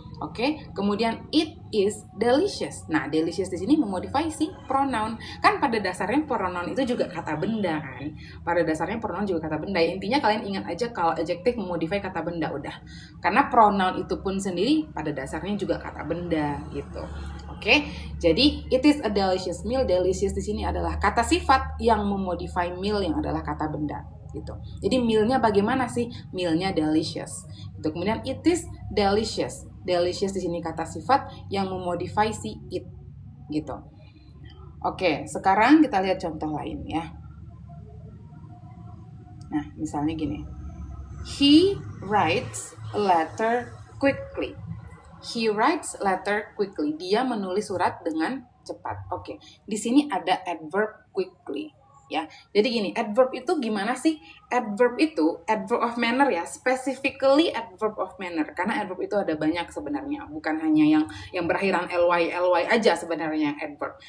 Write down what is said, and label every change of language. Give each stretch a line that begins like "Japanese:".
Indonesian: Oke, kemudian
English: it is delicious.
Indonesian: Nah, delicious di sini memodify si pronoun. Kan pada dasarnya pronoun itu juga kata benda kan. Pada dasarnya pronoun juga kata benda. Intinya kalian ingat aja kalau adjective memodify kata benda udah. Karena pronoun itu pun sendiri pada dasarnya juga kata benda gitu.
English: Oke, jadi it is a delicious meal.
Indonesian: Delicious di sini adalah kata sifat yang memodify meal yang adalah kata benda gitu. Jadi mealnya bagaimana sih? Mealnya delicious. Gitu.
English: Kemudian it is delicious.
Indonesian: Delicious di sini kata sifat yang memodify si it gitu. Oke, sekarang kita lihat contoh lain ya. Nah, misalnya gini.
English: He writes a letter quickly. He writes letter quickly.
Indonesian: Dia menulis surat dengan cepat. Oke, di sini ada adverb quickly. Ya, jadi gini, adverb itu gimana sih?
English: Adverb itu adverb of manner ya, specifically adverb of manner.
Indonesian: Karena adverb itu ada banyak sebenarnya, bukan hanya yang berakhiran ly aja sebenarnya adverb.